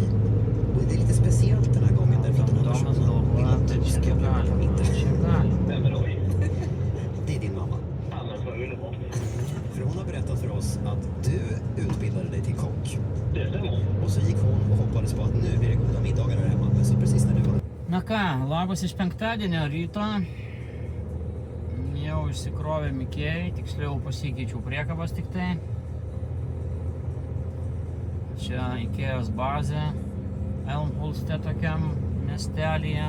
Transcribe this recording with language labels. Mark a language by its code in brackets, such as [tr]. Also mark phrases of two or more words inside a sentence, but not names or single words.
[sv] Och det är lite speciellt den här gången därför att den här personen vill att du ska bjuda på middag. Det är din mamma. För hon har berättat för oss att du utbildade dig till kock. Och så gick hon och hoppades på att nu blir det goda middagar här hemma. Men så precis när du var... [lt] Na ką, labas iš penktadienio ryto. Jau išsikrovė Mikėjai, tiksliau pasikeičiau priekabas tik tai. Čia Ikėjos bazė Elmhulste tokiam miestelyje.